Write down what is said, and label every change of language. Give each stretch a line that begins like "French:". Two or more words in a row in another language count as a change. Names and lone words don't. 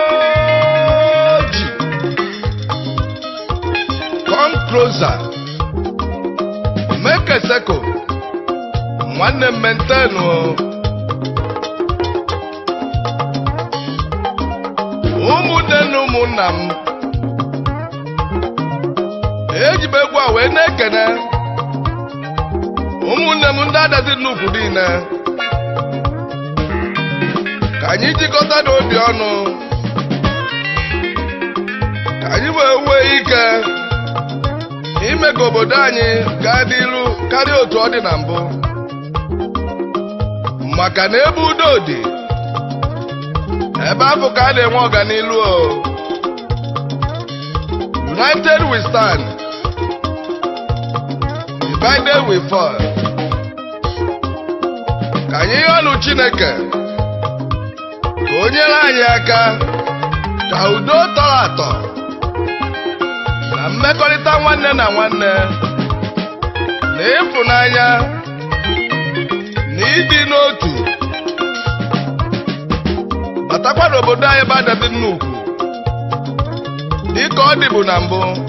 Igbo: Oji.
English: Come closer. Make a circle.
Igbo: Nwanne m maintain o. Ụmụnne na ụmụnna m. Eji m egwu a wee na-ekene. Ụmụnne m ndị adazi nnukwu niile. Ka anyị jikọta n'obi ọnụ. Ka anyị wee nwee ike ime ka obodo anyị gaa n'iru karịa otu ọ dị na mbụ. Maka na ebe udo dị, ebe ahụ ka a na-enwe ọganiru o.
English: United we stand, divided we fall.
Igbo: Ka anyị yọọ ọnụ Chineke ka o nyere anyị aka ka udo tọrọ atọ na mmekọrịta nwanne na nwanne na ịfụnanya na ịdị n'otu batakwa n'obodo anyị bụ Adadi Nnukwu dịka ọ dịbu na mbụ.